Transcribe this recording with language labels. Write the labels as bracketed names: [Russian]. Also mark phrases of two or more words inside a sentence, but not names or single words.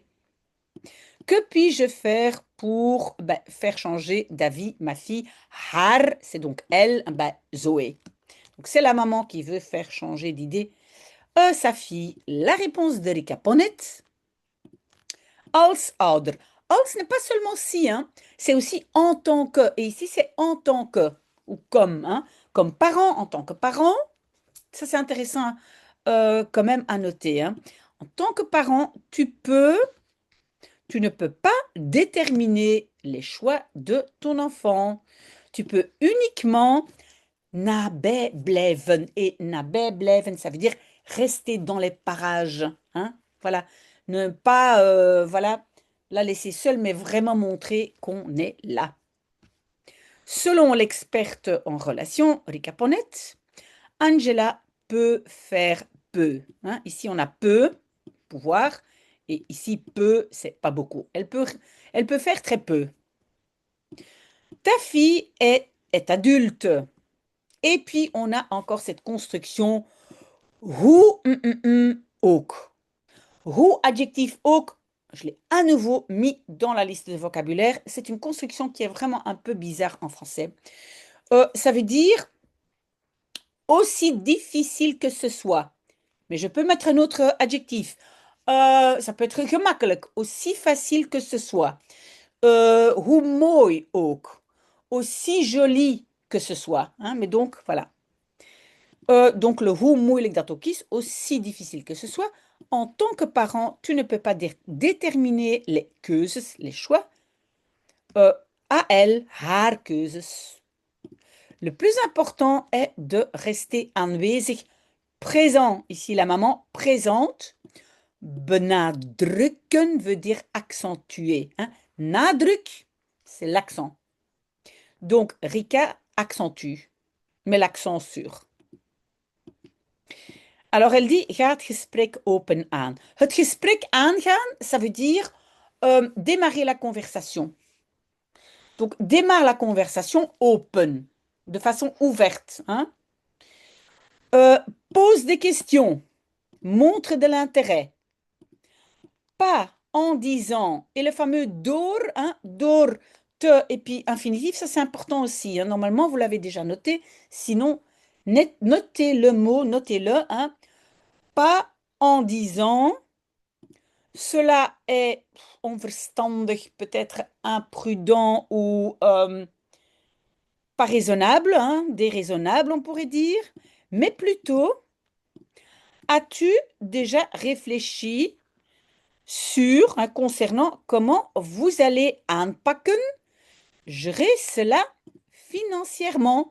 [French] Que puis-je faire pour faire changer d'avis ma fille? Har, c'est donc elle, Zoé. Donc c'est la maman qui veut faire changer d'idée sa fille. La réponse de Rika Ponnet, [Dutch] als ouder. [French] Als n'est pas seulement si, hein, c'est aussi en tant que. Et ici, c'est en tant que, ou comme, hein, comme parent, en tant que parent. Ça, c'est intéressant quand même à noter, hein. En tant que parent, tu ne peux pas déterminer les choix de ton enfant. Tu peux uniquement [Dutch] nabij blijven. Et nabij blijven, [French] ça veut dire rester dans les parages, hein. Voilà. Ne pas, voilà, la laisser seule, mais vraiment montrer qu'on est là. Selon l'experte en relations, Rika Ponnet, Angela peut faire peu, hein. Ici, on a peu, pouvoir, et ici, peu, c'est pas beaucoup. Elle peut faire très peu. Ta fille est adulte. Et puis, on a encore cette construction [Dutch] hoe ook. [French] Hoe, adjectif ook, je l'ai à nouveau mis dans la liste de vocabulaire. C'est une construction qui est vraiment un peu bizarre en français. Ça veut dire aussi difficile que ce soit. Mais je peux mettre un autre adjectif. Ça peut être gemakkelijk, aussi facile que ce soit. [Dutch] Hoe mooi ook, [French] aussi joli que ce soit, hein. Mais donc, voilà. [Dutch] Donc, le hoe moeilijk dat ook is, [French] aussi difficile que ce soit. En tant que parent, tu ne peux pas déterminer les keuzes, les choix. À elle, [Dutch] haar keuzes. [French] Le plus important est de rester aanwezig, présent. Ici, la maman présente. Benadrukken veut dire accentuer, hein. Nadruk, c'est l'accent. Donc, Rika accentue, met l'accent sur. Alors, elle dit, [Dutch] ga het gesprek open aan. Het gesprek aangaan, [French] ça veut dire démarrer la conversation. Donc, démarre la conversation open, de façon ouverte, hein. Pose des questions, montre de l'intérêt. Pas en disant, et le fameux door, hein, door, te, et puis infinitif, ça c'est important aussi, hein. Normalement, vous l'avez déjà noté, sinon, notez le mot, notez-le, hein. Pas en disant, cela est onverstandig, peut-être imprudent ou pas raisonnable, hein, déraisonnable, on pourrait dire, mais plutôt, as-tu déjà réfléchi sur, hein, concernant comment vous allez aanpakken, gérer cela financièrement?